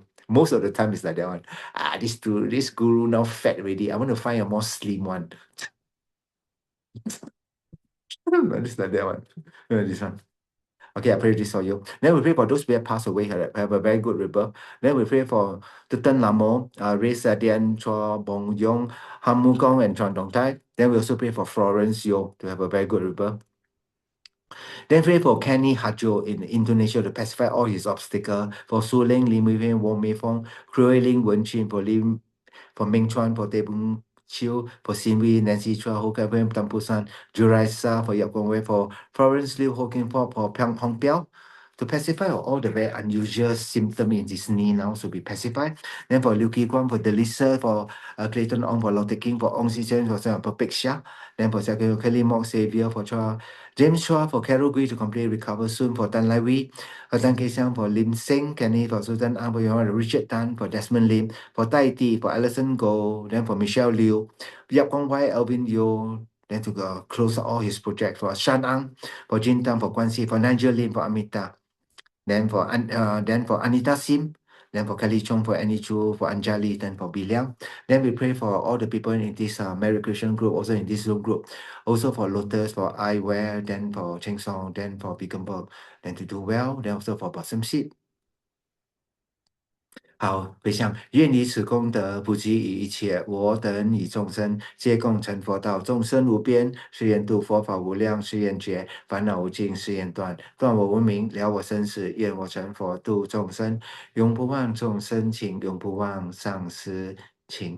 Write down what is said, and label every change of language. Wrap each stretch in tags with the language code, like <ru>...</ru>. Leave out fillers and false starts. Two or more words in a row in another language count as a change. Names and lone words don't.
<en>Most of the time it's like that one. This guru now fat already. I want to find a more slim one. It's like that one. This one. Okay, I pray this for you. Then we pray for those who have passed away, have a very good rebirth. Then we pray for Tutan Lamo, Ray Sadian, Chua Bong Yong, Han Mu Gong, and Chuan Dong Tai. Then we also pray for Florence Yo to have a very good rebirth. Then pray for Kenny Hajo in Indonesia to pacify all his obstacles. For Su Ling, Lim Wei Wen, Wong Mei Fong, Krui Ling, Wen Chin, for Ming Chuan, for Teh Bung Chiu, for Sin Wei, Nancy Chua, Ho Kai Wen, Tam Pu San, Juraisa, for Yap Gong Wei, for Florence Liu, Ho King Po, for Piang Hong Piao, to pacify all the very unusual symptoms in his knee now to be pacified. Then for Liu Ki Guan, for Delisa, for Clayton Ong, for Lotte King, for Ong Si Chen, for Pek Xia. Then for Kelly Mok Xavier, for Chua James Chua, for Carol Gui to completely recover soon, for Tan Lai Wee, for Tan Kei Xiang, for Lim Seng, Kenny, for Sultan Ang, for Richard Tan, for Desmond Lim, for Tai Ti, for Alison Goh, then for Michelle Liu, Yap Kong Wai, Alvin Yo, then to close all his projects, for Shan Ang, for Jin Tang, for Guan Si, for Nigel Lim, for Amita, then for Anita Sim, then for Kelly Chong, for Annie Chu, for Anjali, then for Biliang. Then we pray for all the people in this Mary Christian group, also in this Zoom group, also for Lotus, for Eyewear, then for Cheng Song, then for Bigumbo, then to do well, then also for Blossom Seed.</en> <zh>好，回向愿以此功德普及于一切我等与众生，皆共成佛道。众生无边，誓愿度佛法无量，誓愿觉烦恼无尽，誓愿断我无明，了我生死。愿我成佛度众生，永不忘众生情，永不忘上师情。</zh>